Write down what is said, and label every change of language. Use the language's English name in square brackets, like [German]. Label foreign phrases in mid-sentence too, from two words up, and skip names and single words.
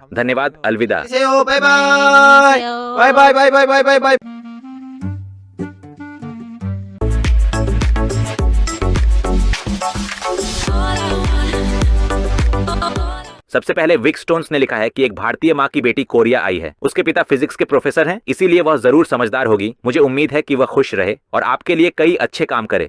[Hindi] धन्यवाद, अलविदा। [Korean] 안녕하세요. 바이바이. 바이바이 바이바이 바이바이 바이바이. [Hindi] सबसे पहले विक स्टोन्स ने लिखा है कि एक भारतीय माँ की बेटी कोरिया आई है। उसके पिता फिजिक्स के प्रोफेसर हैं, इसीलिए वह जरूर समझदार होगी। मुझे उम्मीद है कि वह खुश रहे और आपके लिए कई अच्छे काम करे।